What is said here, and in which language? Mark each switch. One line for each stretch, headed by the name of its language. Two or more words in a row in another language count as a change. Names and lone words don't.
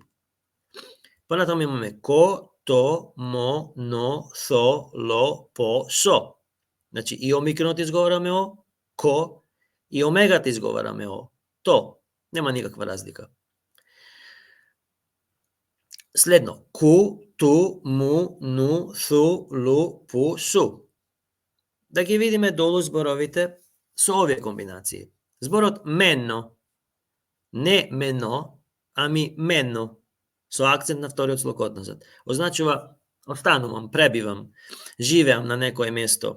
Macedonian: Понатаму имаме ко, то, мо, но, со, ло, по, со. Значи и омикронот изговараме о, ко, и омегата изговараме о, то. Нема никаква разлика. Следно, ку, ту, му, ну, су, лу, пу, су. Да ги видиме долу зборовите со овие комбинации. Зборот менно, не мено, ами менно, со акцент на вториот слог односот. Означува останувам, пребивам, живеам на некое место.